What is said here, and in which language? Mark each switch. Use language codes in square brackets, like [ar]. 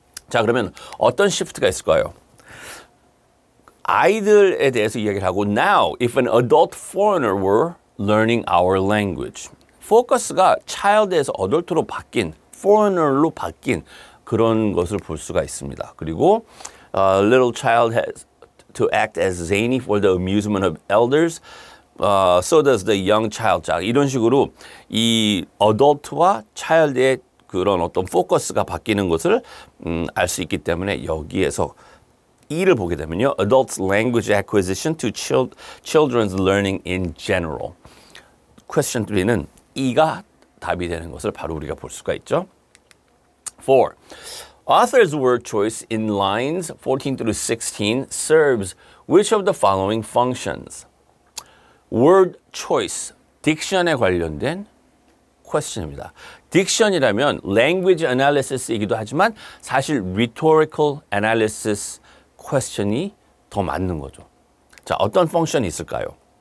[ko] 자, 그러면 어떤 시프트가 있을까요? 아이들에 대해서 이야기를 하고 [en] Now, if an adult foreigner were learning our language. [ko] 포커스가 child에서 adult로 바뀐, foreigner로 바뀐 그런 것을 볼 수가 있습니다. [en] 그리고 little child has to act as zany for the amusement of elders. So does the young child. [ko] 자, 이런 식으로 이 adult와 child의 그런 어떤 포커스가 바뀌는 것을 알 수 있기 때문에 여기에서 E를 보게 되면요. [en] Adults language acquisition to children's learning in general. [ko] Question 3는 E가 답이 되는 것을 바로 우리가 볼 수가 있죠. 4. [en] Author's word choice in lines 14 through 16 serves which of the following functions? [ko] Word choice, 딕션에 관련된 question입니다. 딕션이라면 language analysis이기도 하지만 사실 rhetorical analysis question이 더 맞는 거죠. 자, 어떤 펑션이 있을까요?